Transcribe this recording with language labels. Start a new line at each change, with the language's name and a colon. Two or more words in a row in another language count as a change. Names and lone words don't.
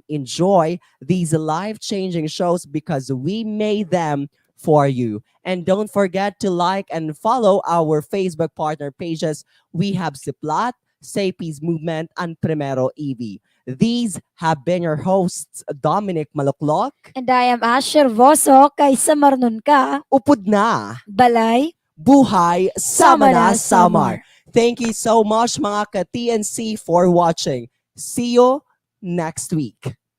English: Enjoy these life-changing shows because we made them for you. And don't forget to like and follow our Facebook partner pages. We have Siplat, Say Peace Movement, and Primero EV. These have been your hosts, Dommenic Maluklok, And I am Asher Voso,
Waray: kay Samar nun ka, Upod na, Balay Buhay Sama na Samar. Samar.
English: Thank you so much mga ka-TNC for watching. See you next week.